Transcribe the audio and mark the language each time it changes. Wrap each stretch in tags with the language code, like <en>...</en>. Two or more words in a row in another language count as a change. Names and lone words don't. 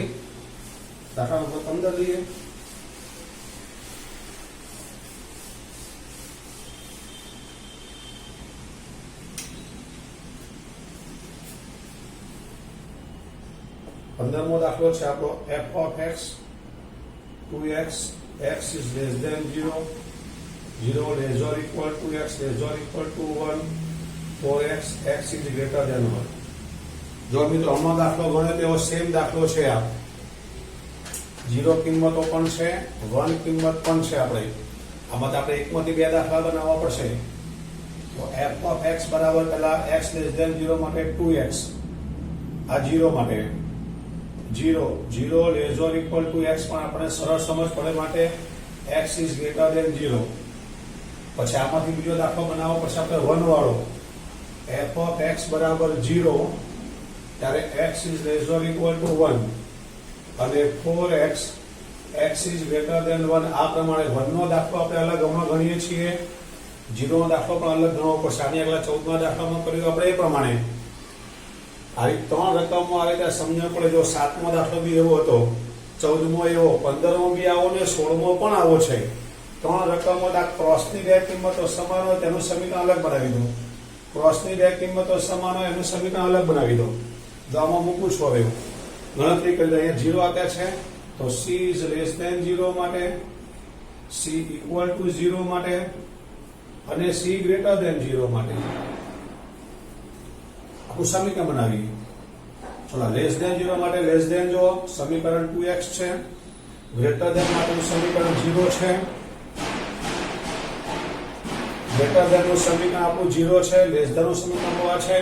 <gu>દાખલા નંબર 15 લઈએ. પંદરમો દાખલો છે આપણો</gu> <en>f of x 2x x is less than 0 0 less or equal to x less or equal to 1 4x x is greater than 1.</en> <gu>જો મિત્રો આમાં દાખલો ગણે તેવો સેમ દાખલો છે. આ 0 કિંમતો પણ છે, 1 કિંમત પણ છે. આપણે આમાં આપણે એકમાંથી 2 દાખલા બનાવવા પડશે.</gu> <en>તો f of x</en> <gu>બરાબર પહેલા</gu> <en>x less than 0 માટે 2x, આ 0 માટે 0 0 less or equal to x</en> <gu>પણ આપણે સરળ સમજ પડે માટે</gu> <en>x is greater than 0.</en> <gu>પછી આમાંથી બીજો દાખલો બનાવવો પડશે આપણે 1 વાળો.</gu> <en>f of x</en> <gu>બરાબર 0 ત્યારે</gu> <en>x is less or equal to 1 અને 4x x is greater than 1.</en> <gu>આ પ્રમાણે 1 નો દાખલો આપણે અલગ હમણાં ગણીએ છીએ, 0 નો દાખલો પણ અલગ ગણવો પડશે. આની આગળ 14 માં દાખલામાં કર્યું આપણે એ પ્રમાણે. આવી 3 રકમો આવે ત્યાં સમજણ પડે. જો 7મો દાખલો બી એવો હતો, 14મો એવો, 15મો બી આવો ને 16મો પણ આવો છે. 3 રકમો ક્રોસની 2 કિંમતો સમાન હોય તેનું સમીકરણ અલગ બનાવી દો, ક્રોસની 2 કિંમતો સમાન હોય એનું સમીકરણ અલગ બનાવી દો. તો આમાં મૂકું છું. હવે ગણતરી કરી દો. અહીંયા 0 આપ્યા છે તો</gu> <en>c is less than</en> <gu>0 માટે,</gu> <en>c equal to</en> <gu>0 માટે અને</gu> <en>c greater than</en> <gu>0 માટે આખું સમીકરણ બનાવી. ચલો</gu> <en>less than</en> <gu>0 માટે</gu> <en>less than</en> <gu>જો સમીકરણ 2x છે,</gu> <en>greater than</en> <gu>માટેનું સમીકરણ 0 છે,</gu> <en>greater than</en> <gu>નું સમીકરણ આપણું 0 છે,</gu> <en>less than</en> <gu>નું સમીકરણ આ છે.</gu>